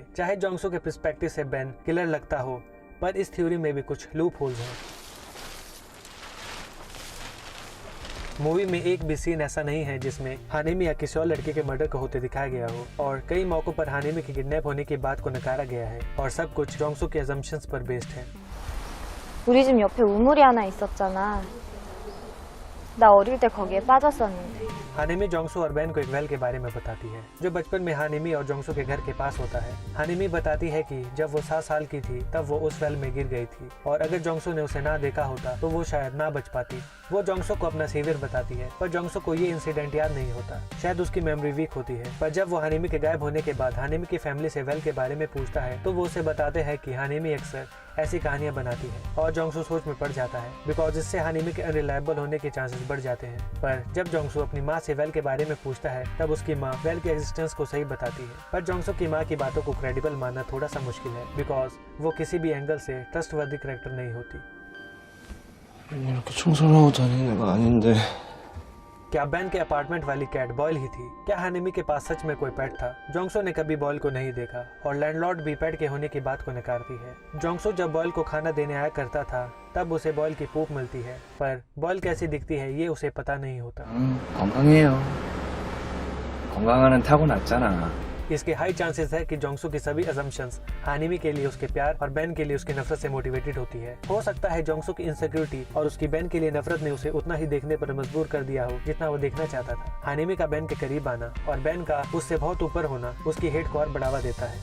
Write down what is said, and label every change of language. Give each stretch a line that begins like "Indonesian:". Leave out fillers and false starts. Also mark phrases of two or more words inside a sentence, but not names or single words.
Hindi: चाहे जोंगसू के पर्सपेक्टिव से बेन किलर लगता हो, पर इस थ्योरी में भी कुछ
English: loop holes
Hindi: हैं। मूवी में एक भी सीन ऐसा नहीं है जिसमें हानेमी या किसी और लड़के के मर्डर को होते दिखाया गया हो और कई मौकों पर हानेमी के किडनैप होने की बात को नकारा गया है और सब कुछ जोंगसू के असम्पशंस पर बेस्ड है।
Korean: 우리 집 옆에 우물이 하나 있었잖아. 나 어릴 때 거기에 빠졌었는데.
Hindi: हानेमी जोंगसू और बेन को एक वेल के बारे में बताती है जो बचपन में हानेमी और जोंगसू के घर के पास होता है। हानेमी बताती है कि जब वो 7 साल की थी तब वो उस वेल में गिर गई थी और अगर जोंगसू ने उसे ना देखा होता तो वो शायद ना बच पाती। वो जोंगसू को अपना सेवियर बताती है पर जोंगसू को ये इंसिडेंट याद नहीं होता, शायद उसकी
English: memory weak
Hindi: होती है। पर जब वो हानेमी के गायब होने के बाद हानेमी की फैमिली से वेल के बारे में पूछता है तो वो उसे बताते हैं कि हानेमी अक्सर ऐसी कहानियां बनाती है और जोंगसू सोच में पड़ जाता है बिकॉज इससे हानेमी के अनरिलायबल होने के चांसेस बढ़ जाते हैं। पर जब जोंगसू अपनी माँ से वेल के बारे में पूछता है तब उसकी माँ वेल के एग्जिस्टेंस को सही बताती है। पर जोंगसू की माँ की बातों को क्रेडिबल मानना थोड़ा सा मुश्किल है बिकॉज वो किसी भी एंगल से
English: trustworthy character
Hindi: नहीं होती।
Korean: 이렇게 청소를 하고 다니는 애가 아닌데.
Hindi: क्या बेन के अपार्टमेंट वाली कैट बॉयल ही थी? क्या हानेमी के पास सच में कोई पेट था? जोंगसू ने कभी बॉयल को नहीं देखा और लैंडलॉर्ड भी पेट के होने की बात को नकारती है। जोंगसू जब बॉयल को खाना देने आया करता था तब उसे बॉयल की पूप मिलती है, पर बॉयल कैसी दिखती है ये उसे पता नहीं होता।
Korean: 건강해요. 건강은 타고났잖아.
Hindi: इसके
English: high chances
Hindi: है कि जोंगसू की सभी असम्पशंस हानेमी के लिए उसके प्यार और बेन के लिए उसकी नफरत से मोटिवेटेड होती है। हो सकता है जोंगसू की इनसिक्योरिटी और उसकी बेन के लिए नफरत ने उसे उतना ही देखने पर मजबूर कर दिया हो जितना वो देखना चाहता था। हानेमी का बेन के करीब आना और बेन का उससे बहुत ऊपर होना उसकी हेट को और बढ़ावा देता है।